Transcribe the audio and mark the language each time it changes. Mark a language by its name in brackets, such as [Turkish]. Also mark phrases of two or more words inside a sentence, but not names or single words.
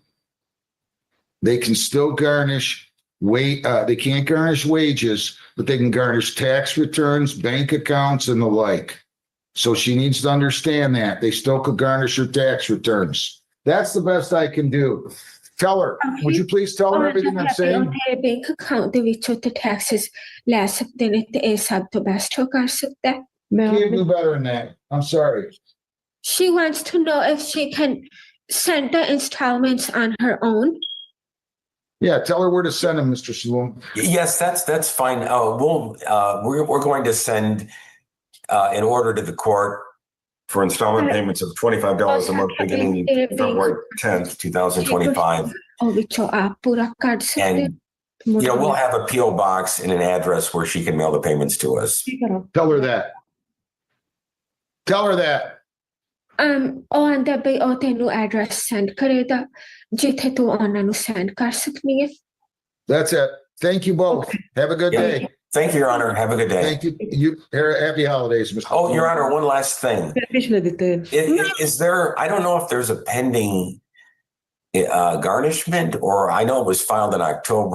[English] They can still garnish they can't garnish wages, but they can garnish tax returns, bank accounts, and the like. So she needs to understand that. They still could garnish her tax returns. That's the best I can do. Tell her. Would you please tell her everything I'm saying? Bank account [Punjabi] ਦੇ ਵਿੱਚੋਂ ਤੇ taxes ਲੈ ਸਕਦੇ ਨੇ ਤੇ ਇਹ ਸਭ ਤੋਂ best ਹੋ ਕਰ ਸਕਦਾ ਹੈ. [English] Can't do better than that. I'm sorry. She wants to know if she can send the installments on her own. Yeah, tell her where to send them, Mr. Saloom. Yes, that's fine. We're going to send an order to the court for installment payments of $25 a month beginning February 10th, 2025. And we'll have a P.O. box and an address where she can mail the payments to us. Tell her that. Tell her that. [Punjabi] ਆਂਦਾ ਬਈ ਉਹ ਤੈਨੂੰ [English] address send [Punjabi] ਕਰੇਗਾ ਜਿੱਥੇ ਤੂੰ ਉਹਨਾਂ ਨੂੰ ਸੈਂਡ ਕਰ ਸਕਦੀ ਹੈ. [English] That's it. Thank you both. Have a good day. Thank you, Your Honor. Have a good day. Thank you. Happy holidays, Mr. Oh, Your Honor, one last thing. Is there, I don't know if there's a pending garnishment, or I know it was filed in October.